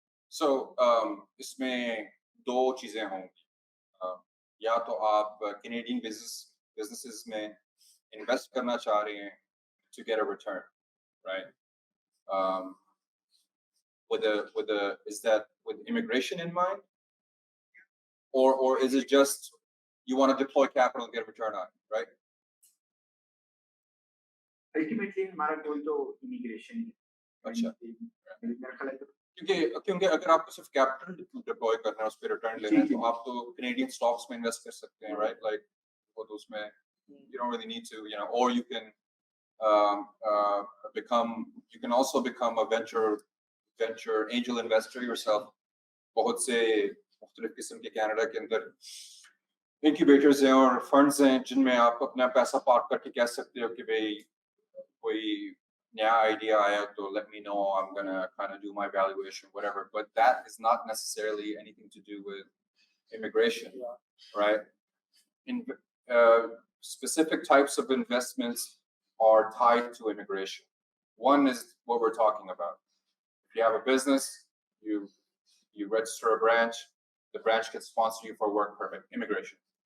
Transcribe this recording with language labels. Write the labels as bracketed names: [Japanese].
[Hindi] So इसमें दो चीजें होंगी. या तो आप कैनेडियन businesses में इन्वेस्ट करना चाह रहे हैं [English] to get a return, right? Is that with immigration in mind, or is it just you want to deploy capital and get a return on it, right? [Hindi] Ultimately हमारा गोल तो immigration ही है. अच्छा. मेरा ख्याल है क्योंकि अगर आपको सिर्फ कैपिटल डिप्लॉय करना है, उस पर रिटर्न लेना है, तो आप तो कैनेडियन स्टॉक्स में इन्वेस्ट कर सकते हैं, राइट? लाइक वो तो उसमें [English] you don't really need to, you know, or you can you can also become a venture angel investor yourself. [Hindi] बहुत से मुख्तलिफ किस्म के कनाडा के अंदर incubators हैं और funds हैं जिनमें आप अपना पैसा पार्क करके कह सकते हो कि भाई कोई नया idea आया तो [English] let me know, I'm gonna kind of do my valuation, whatever. But that is not necessarily anything to do with immigration, right? Specific types of investments are tied to immigration. One is what we're talking about. If you have a business, you register a branch, the branch can sponsor you for a work permit, immigration.